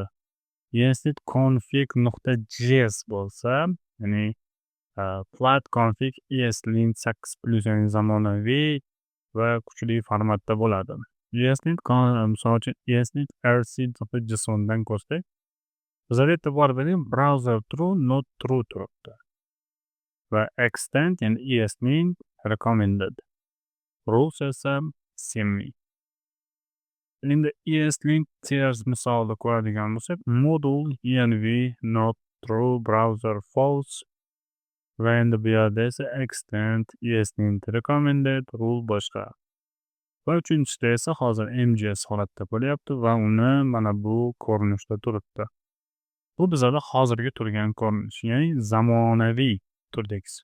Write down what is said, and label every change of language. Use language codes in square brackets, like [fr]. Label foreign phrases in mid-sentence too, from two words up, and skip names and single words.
[uz] ESLint config.js bo'lsa, ya'ni [en] flat config ESLint 8+, [uz] ya'ni zamonaviy va kuchli formatda bo'ladi. ESLint misol uchun ESLint rc.jsondan ko'rsak, bizlar e'tibor bering, [en] browser true, not true turibdi. [uz] Va extend, ya'ni ESLint recommended, rules esa semi. Endi ESLint tiers misolida ko'radigan bo'lsak, [en] module env not true, browser false [uz] va endi bu yerda esa [en] extend ESLint recommended, rule boshqa. [uz] Va uchinchisida esa hozir MJS holatda bo'lyapti va uni mana bu ko'rinishda turibdi. Bu bizlarda hozirgi turgan ko'rinish, ya'ni zamonaviy turdagisi.